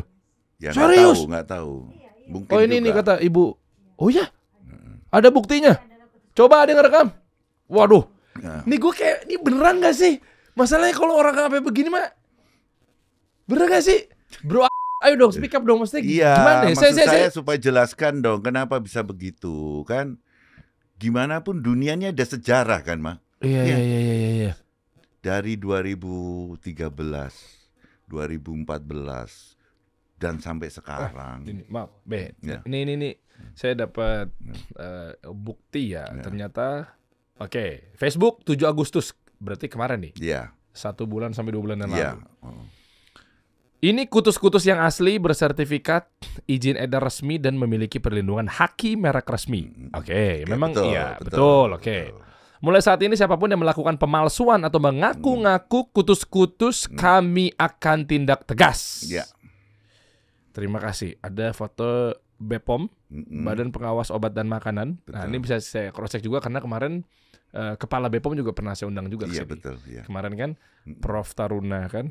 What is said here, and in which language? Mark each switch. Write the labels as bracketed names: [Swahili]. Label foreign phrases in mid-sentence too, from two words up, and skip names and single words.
[Indonesian] Ya, serius? Nggak tahu. Mungkin oh ini kata ibu. Oh ya? Ada buktinya? Coba ada yang ngerekam. Waduh. Nih gue kayak, ini beneran gak sih? Masalahnya kalau orang sampai begini mah, bener gak sih, bro? Ayo dong, [English] speak up [Indonesian] dong, maksudnya gimana? Maksud saya supaya jelaskan dong, kenapa bisa begitu kan? Gimana pun dunianya ada sejarah kan, Mak? Iya. Dari 2013, 2014 dan sampai sekarang. Maaf, ini saya dapat bukti ya. Ternyata, Facebook 7 Agustus berarti kemarin nih. Iya. 1 bulan sampai 2 bulan yang lalu. Ini kutus-kutus yang asli, bersertifikat, izin edar resmi dan memiliki perlindungan haki merek resmi. Memang betul, iya, betul. Mulai saat ini siapapun yang melakukan pemalsuan atau mengaku-ngaku kutus-kutus kami akan tindak tegas. Terima kasih. Ada foto BPOM, Badan Pengawas Obat dan Makanan. Betul. Nah, ini bisa saya [English] cross check [Indonesian] juga karena kemarin Kepala BPOM juga pernah saya undang juga ke sini. Betul, iya. Kemarin kan Prof Taruna kan.